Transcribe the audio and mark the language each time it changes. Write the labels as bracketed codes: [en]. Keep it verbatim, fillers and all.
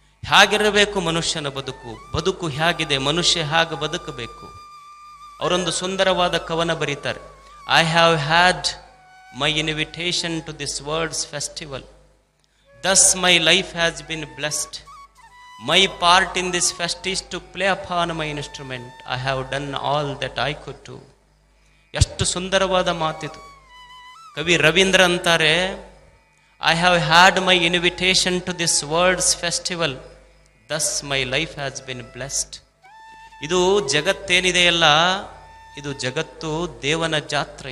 [kn] ಹೇಗಿರಬೇಕು ಮನುಷ್ಯನ ಬದುಕು, ಬದುಕು ಹೇಗಿದೆ, ಮನುಷ್ಯ ಹೇಗೆ ಬದುಕಬೇಕು. ಅವರೊಂದು ಸುಂದರವಾದ ಕವನ ಬರೀತಾರೆ. [en] I have had my invitation to this world's festival, thus my life has been blessed. My part in this fest is to play upon my instrument. I have done all that I could do. [kn] ಎಷ್ಟು ಸುಂದರವಾದ ಮಾತಿದು. ಕವಿ ರವೀಂದ್ರ ಅಂತಾರೆ, [en] I have had my invitation to this world's festival, thus my life has been blessed. [kn] ಇದು ಜಗತ್ತೇನಿದೆಯಲ್ಲ, ಇದು ಜಗತ್ತು ದೇವನ ಜಾತ್ರೆ.